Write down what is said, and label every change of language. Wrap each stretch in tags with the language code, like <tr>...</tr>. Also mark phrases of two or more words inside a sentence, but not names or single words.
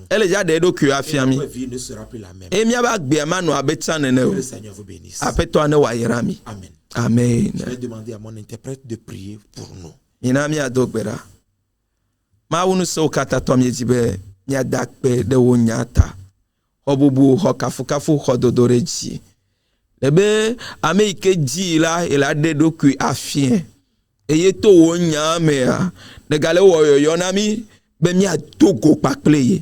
<ee>Ele dza ɖe eɖokui</ee> <fr>Et</fr> <ee>afia mi.</ee> <fr>notre vie ne sera plus la même.</fr> <ee>Eye miabe agbea manɔ abe tsã nene o.</ee> <fr>Que le Seigneur vous bénisse.</fr> <ee>Aƒetɔa ne wòayra mi.</ee> <fr>Amen. Amen. Je vais demander à mon interprète de prier pour nous.</fr> <ee>Mina miado gbe ɖa. Mawu nu sewo katã tɔ miedzi be miada kpe ɖe wo nya ta. Xɔ bubu, xɔ kafukafu, xɔ dodo ɖe dzi. Le be ame yi ke dzi la, ela ɖe ɖokui afiɛ. Eye to wo nya mea, negale wɔ yɔyɔ na mi be miado go kpakple ye.</ee>